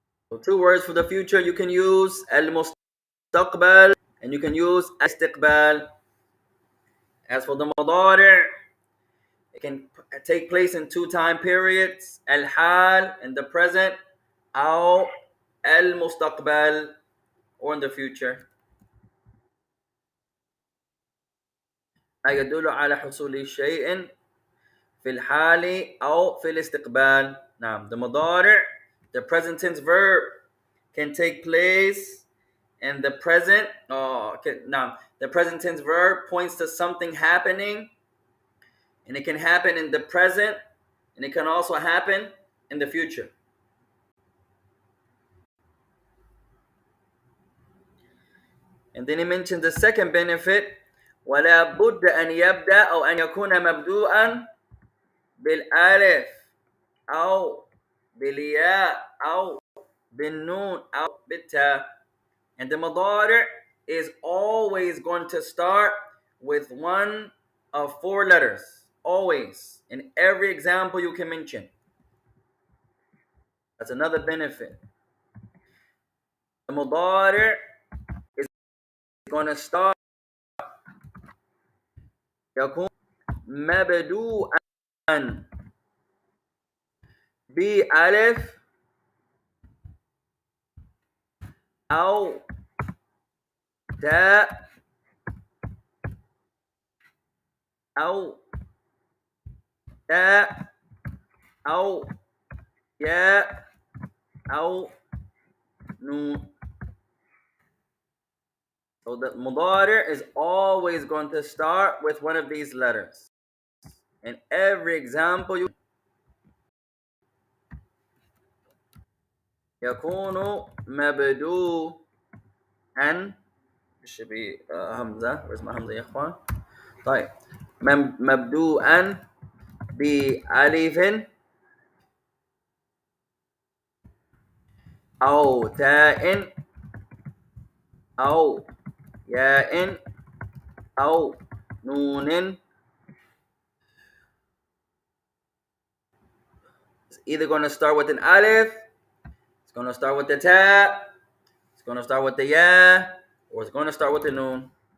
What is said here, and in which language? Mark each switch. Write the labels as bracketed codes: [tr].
[en] So two words for the future, you can use al-mustaqbal and you can use istiqbal. As for the madari', it can take place in two time periods, al-hal in the present, or al-mustaqbal, or in the future. [ar] يدل على حصول شيء في الحال أو في الاستقبال. [en] Now, the مضارع, the present tense verb, can take place in the present. Now, the present tense verb points to something happening, and it can happen in the present, and it can also happen in the future. And then he mentioned the second benefit, [ar] ولا بد أن يبدأ أو أن يكون مبدوءا بالألف أو بالياء أو بالنون أو بالتاء. [en] And the مضارع is always going to start with one of four letters. Always. In every example you can mention. That's another benefit. The مضارع is going to start [ar] يكون مبدوءا بألف أو تاء أو تاء أو ياء أو نون. [en] So the mudari is always going to start with one of these letters. In every example, [ar] يكون مبدوءا. [en] should be همزة. [ar] Where's my همزة يا إخوان؟ طيب مبدوءا بألف أو تاء أو ياء أو نون. [en] It's either going to start with an alif, it's going to start with the ta, it's going to start with the ya, or it's going to start with the noon.